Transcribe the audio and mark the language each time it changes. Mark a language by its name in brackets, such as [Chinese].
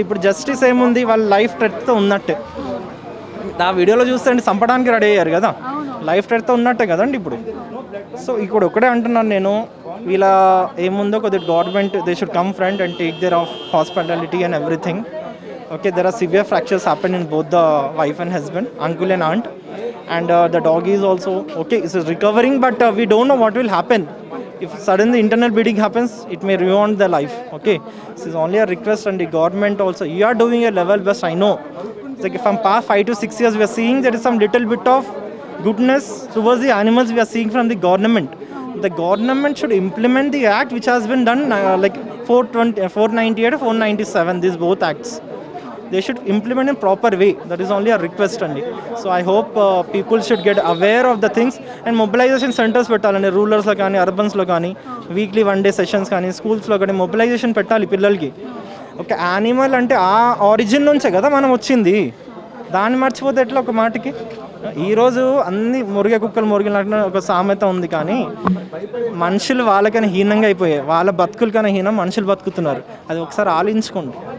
[Telugu] ఇప్పుడు జస్టిస్ ఏముంది, వాళ్ళ లైఫ్ థ్రెట్తో ఉన్నట్టే. ఆ వీడియోలో చూస్తే చంపడానికి రెడీ అయ్యారు కదా, లైఫ్ థ్రెట్తో ఉన్నట్టే కదండి ఇప్పుడు. సో ఇప్పుడు ఒకటే అంటున్నాను నేను, వీళ్ళ ఏముందో కొద్దిగా [English] Government they should come front and take their of hospitality and everything. Okay, there are severe fractures happen in both the wife and husband, uncle and aunt, and the dog is also okay, is recovering, but we don't know what will happen. If suddenly internal bleeding happens, it may ruin the life. Okay, this is only a request, and the government also, you are doing a level best, I know. It's like from past 5 to 6 years we are seeing there is some little bit of goodness towards the animals we are seeing from the government. The government should implement the act which has been done like 498 or 497, these both acts. They should implement in proper way. That is only a request only. So I hope people should get aware of the things and mobilization centers [Telugu] పెట్టాలండి, రూరల్స్లో కానీ అర్బన్స్లో కానీ, weekly 1 day sessions కానీ, స్కూల్స్లో కానీ mobilisation పెట్టాలి పిల్లలకి. Okay, animal అంటే ఆ ఆరిజిన్ నుంచే కదా మనం వచ్చింది, దాన్ని మర్చిపోతే ఎట్లా ఒక మాటకి? ఈరోజు అన్ని మురిగే కుక్కలు మురిగినట్టు ఒక సామెత ఉంది, కానీ మనుషులు వాళ్ళకైనా హీనంగా అయిపోయాయి, వాళ్ళ బతుకులకైనా హీనం మనుషులు బతుకుతున్నారు. అది ఒకసారి ఆలోచించుకోండి.